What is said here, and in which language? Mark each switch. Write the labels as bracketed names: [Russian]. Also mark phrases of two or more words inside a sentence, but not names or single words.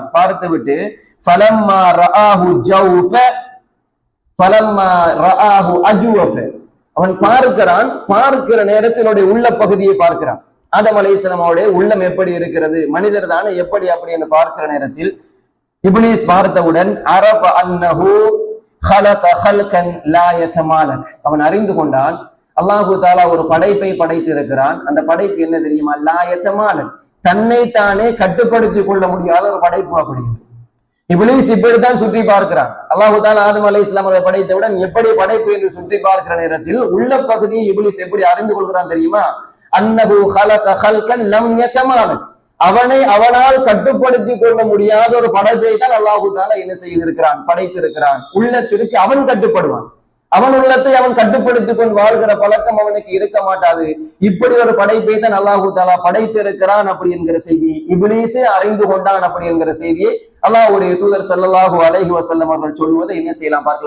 [Tamil] பார்த்து விட்டு [Arabic] فلما رآه جوف فلما رآه أجوف, [Tamil] அவன் பார்க்கிறான். பார்க்கிற நேரத்தில் உள்ள பகுதியை பார்க்கிறான். ஆதம் அலைஹிஸ்ஸலாம் அவருடைய உள்ளம் எப்படி இருக்கிறது, மனிதர் தானே எப்படி அப்படி என்று பார்க்கிற நேரத்தில் இப்லீஸ் பார்த்தவுடன் [Arabic] عرف أنه خلق خلقا لا يتمالك, [Tamil] அவன் அறிந்து கொண்டான் [Arabic] الله تعالى [Tamil] ஒரு படைப்பை படைத்து இருக்கிறான். அந்த படைப்பு என்ன தெரியுமா? [Arabic] لا يتمالك, [Tamil] தன்னை தானே கட்டுப்படுத்திக் கொள்ள முடியாத ஒரு படைப்பு அப்படி. இப்லீஸ் இப்படித்தான் சுற்றி பார்க்கிறான். [Arabic] الله تعالى [Tamil] ஆதம் அலைஹிஸ்ஸலாம் அவரை படைத்தவுடன் எப்படி படைப்பு என்று சுற்றி பார்க்கிற நேரத்தில் உள்ள பகுதியை இப்லீஸ் எப்படி அறிந்து கொள்கிறான் தெரியுமா? [Arabic] அன்னஹு خلق خلقا لم يتمالك, [Tamil] அவனால் கட்டுப்படுத்திக் கொள்ள முடியாத ஒரு படைப்பை தான் [Arabic] الله تعالى [Tamil] என்ன செய்திருக்கிறான், படைத்திருக்கிறான். உள்ளத்திற்கு அவன் கட்டுப்படுவான். அவன் உள்ளத்தை அவன் கட்டுப்படுத்திக் கொண்டு வாழ்கிற பழக்கம் அவனுக்கு இருக்க மாட்டாது. இப்படி ஒரு படைப்பை தான் [Arabic] الله تعالى [Tamil] படைத்திருக்கிறான் அப்படி என்கிற செய்தி இப்லீஸே அறிந்து கொண்டான் அப்படி என்கிற செய்தியை அல்லாஹ்வுடைய தூதர் [Arabic] صلى الله عليه وسلم [Tamil] அவர்கள் சொல்வதை என்ன செய்யலாம் பார்க்கலாம்.